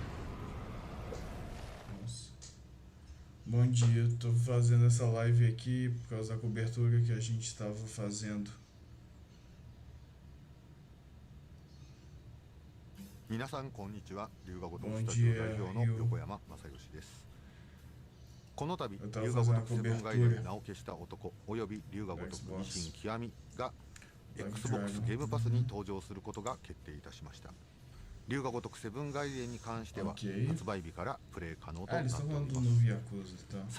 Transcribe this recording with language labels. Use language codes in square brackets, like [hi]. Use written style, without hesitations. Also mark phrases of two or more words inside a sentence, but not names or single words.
[pt] Nossa. Bom dia, tô fazendo essa live aqui por causa da cobertura que a gente estava fazendo. Bom dia, Rio. [ja] この度龍が如くセブンガイデン名を消した男および龍が如く維新極みが Xbox ゲームパスに登場することが決定いたしました。龍が如くセブンガイデンに関しては発売日からプレイ可能となっております。